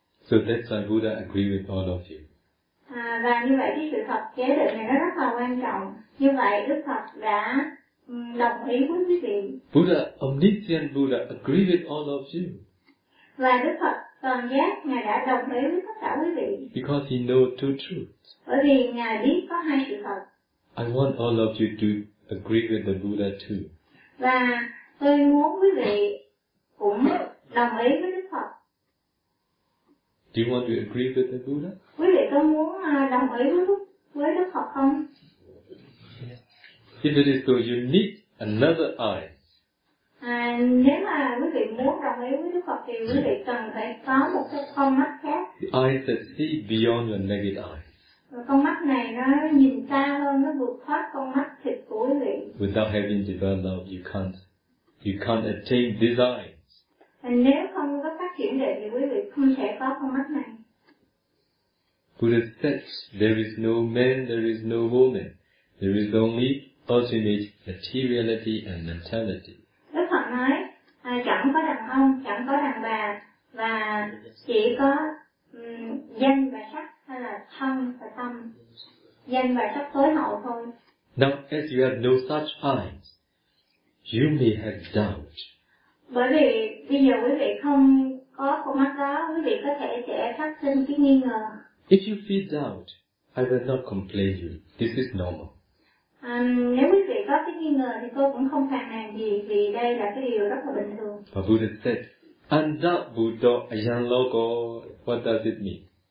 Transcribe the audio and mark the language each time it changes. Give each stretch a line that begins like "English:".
English: So that's why Buddha agree with all of you.
Vietnamese: À, và như vậy cái sự thật chế định này nó rất là quan trọng. Như vậy Đức Phật đã đồng ý với quý vị.
English: Buddha, omniscient Buddha, agree with all of you.
Vietnamese: Và Đức Phật toàn giác ngài đã đồng ý với tất cả quý vị.
English: Because he knows two truths.
Vietnamese: Bởi vì ngài biết có hai sự thật.
English: I want all of you to agree with the Buddha too.
Vietnamese: Và tôi muốn quý vị cũng đồng ý với Đức Phật.
English: Do you want to agree with the Buddha?
Vietnamese: Quý vị có muốn đồng ý với Đức Phật không?
English: If it is so, you need another I.
Vietnamese: Nếu mà quý vị muốn đồng ý với Đức Phật thì quý vị cần phải có một cái con mắt khác.
English: The eyes that see beyond your naked eyes.
Vietnamese: Và con mắt này nó nhìn xa hơn, nó vượt thoát con mắt thịt của quý vị.
English: Without having developed love, you can't attain these eyes.
Vietnamese: And nếu không có phát triển định thì quý vị không thể có con mắt này.
English: Buddha says, there is no man, there is no woman. There is only ultimate materiality and mentality.
Vietnamese: Đức Phật nói, chẳng có đàn ông, chẳng có đàn bà, và chỉ có danh và sắc, hay là thân và tâm, danh và sắc tối hậu thôi.
English: Now, as you have no such eyes, you may have doubt.
Vietnamese: Bởi vì bây giờ quý vị không có con mắt đó, quý vị có thể sẽ phát sinh cái nghi ngờ.
English: If you feel doubt, I will not complain you. This is normal.
Vietnamese: Nếu quý vị có cái nghi ngờ thì tôi cũng không phàn nàn gì vì đây là cái điều rất là bình thường.
English: Buddha said, Anda Buddha Ayan Loko, what does it mean?